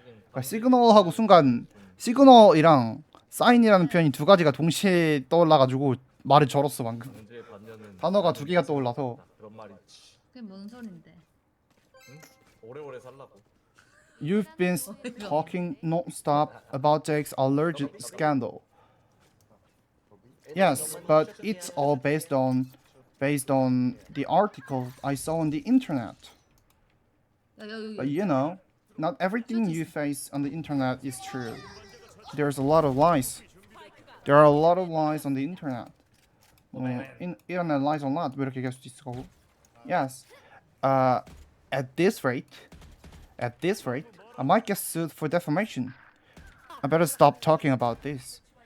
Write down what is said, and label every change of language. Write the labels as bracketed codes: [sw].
[ko] 그러니까 시그널하고 순간 시그널이랑 사인이라는 표현이 두 가지가 동시에 떠올라가지고 말을 절었어 방금. 언제 반년은 단어가 두 개가 떠올라서. 그런 말이 있지. 그게 뭔 소린데? 응? 오래오래 살라고. [en] You've been talking non-stop about Jake's allergic scandal. Yes, but it's all based on the article I saw on the internet. [ko] 야, 여기. [en] But you know, not everything you face on the internet is true. There's a lot of lies. There are a lot of lies on the internet. internet lies a lot. [ko] 뭐 이렇게 얘기할 수도 있을 거고. [en] Yes. At this rate, I might get sued for defamation. I better stop talking about this.